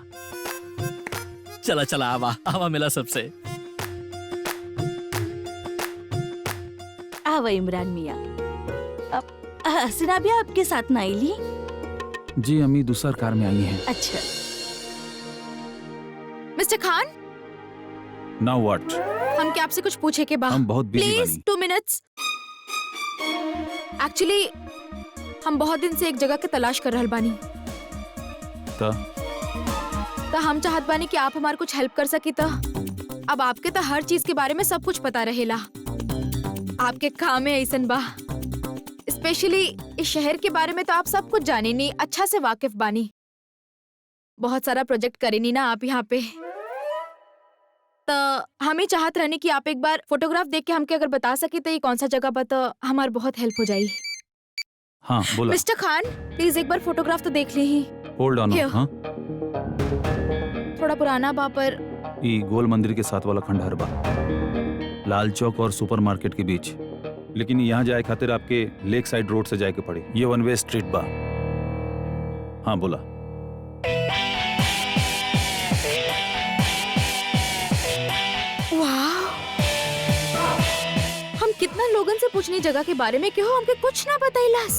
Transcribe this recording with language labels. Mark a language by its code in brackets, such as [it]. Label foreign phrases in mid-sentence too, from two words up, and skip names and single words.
[bho] चला चला आवा आवा मिला सबसे। आवा इमरान मियाँ। अब हसीना भी आपके साथ ना आईली? जी अम्मी दूसर कार में आई हैं। अच्छा। मिस्टर खान, [en] now what? [bho] हम क्या आपसे कुछ पूछे के बाद? हम बहुत बिजी प्लीज बानी। 2 मिनट्स। एक्चुअली हम बहुत दिन से एक जगह के तलाश कर रहल बानी। तो हम चाहत बानी कि आप हमार कुछ हेल्प कर सकी। तो अब आपके तो हर चीज के बारे में सब कुछ पता रहेला। आपके काम में ऐसन बा, स्पेशली इस शहर के बारे में तो आप सब कुछ जाने नहीं, अच्छा से वाकिफ बानी। बहुत सारा प्रोजेक्ट करेनी ना आप यहाँ पे। तो हम ही चाहत रहने कि आप एक बार फोटोग्राफ देख के हमके अगर बता सके तो ये कौन सा जगह बा, तो हमार बहुत हेल्प हो जाई। हाँ बोला। मिस्टर खान, प्लीज एक बार फोटोग्राफ तो देख ली ही। [en] hold on. Here. [bho] हाँ, थोड़ा पुराना बा पर ये गोल मंदिर के साथ वाला खंडहर बा, लाल चौक और सुपरमार्केट के बीच। लेकिन यहाँ जाए खातिर आपके [en] lake side road [bho] से जाए के पड़े। ये [en] one way street [bho] बा। हाँ बोला। वाह, हम कितना लोगन से पूछनी जगह के बारे में, क्यों हमके कुछ ना बताइलास।